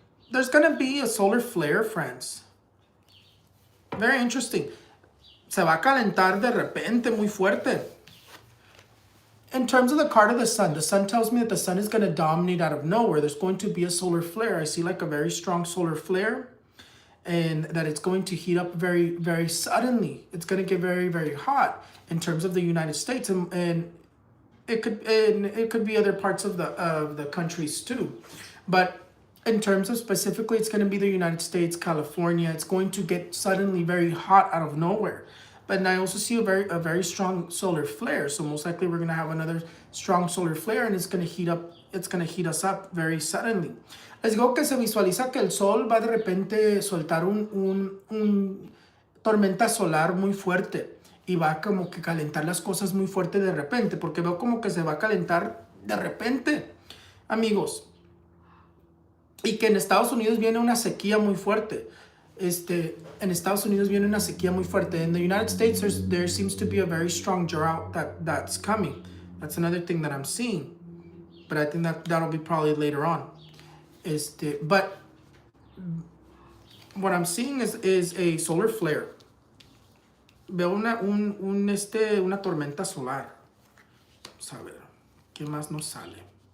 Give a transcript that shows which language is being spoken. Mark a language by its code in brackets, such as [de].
[en] There's gonna be a solar flare, friends. Very interesting. [es] se va a calentar de repente muy fuerte. [en] In terms of the card of the sun tells me that the sun is going to dominate out of nowhere. There's going to be a solar flare. I see like a very strong solar flare, and that it's going to heat up very, very suddenly. It's going to get very, very hot in terms of the United States, and it could be other parts of the countries too. But in terms of specifically, it's going to be the United States, California. It's going to get suddenly very hot out of nowhere. But I also see a very strong solar flare. So most likely we're gonna have another strong solar flare, and it's gonna heat up. It's gonna heat us up very suddenly. [es] Les digo que se visualiza que el sol va de repente soltar un tormenta solar muy fuerte y va como que calentar las cosas muy fuerte de repente, porque veo como que se va a calentar de repente, amigos. Y que en Estados Unidos viene una sequía muy fuerte. En Estados Unidos viene una sequía muy fuerte. [en] In the United States, there seems to be a very strong drought that's coming. That's another thing that I'm seeing. But I think that'll be probably later on. But what I'm seeing is a solar flare. [es] Veo una tormenta solar. Vamos a ver, ¿qué más nos sale?